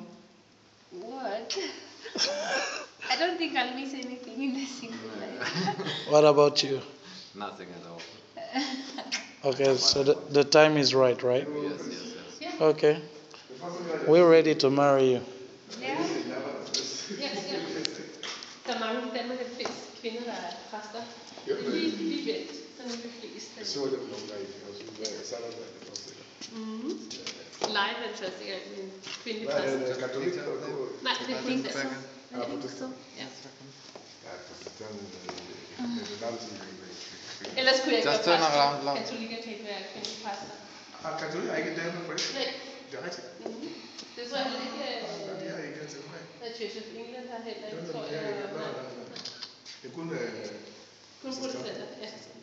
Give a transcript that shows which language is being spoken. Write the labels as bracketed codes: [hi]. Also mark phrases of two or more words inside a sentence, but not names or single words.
[en] What? I don't think I'll miss anything in the single life. What about you? Nothing at all. Okay, so the time is right? Yes, yes. Okay. We're ready to marry you. Yeah. [da] Der er mange i Danmark, der er flest kvinder, der er præster. Det er lige vendt, sådan de fleste. Jeg så dem nogle gange, og så var jeg sammen med det også. Live er det første gang med en kvindelig Hvad er præst. det, katolik eller hvad? Nej, det er ikke så. Ja, protestant. Ja. Ja, protestant, det er altid. Ellers kunne jeg ikke [en] Just [da] være [en] turn around, [da] præst. [en] love. [da] Katolikker kan ikke være kvindelige præster. Ah, katolik er ikke damer på det? Nej. Det er rigtigt. Det tror jeg heller ikke, Det er ikke altid mig. at Church of England har heller ikke, tror Det jeg. er kun Kun protestanter, ja.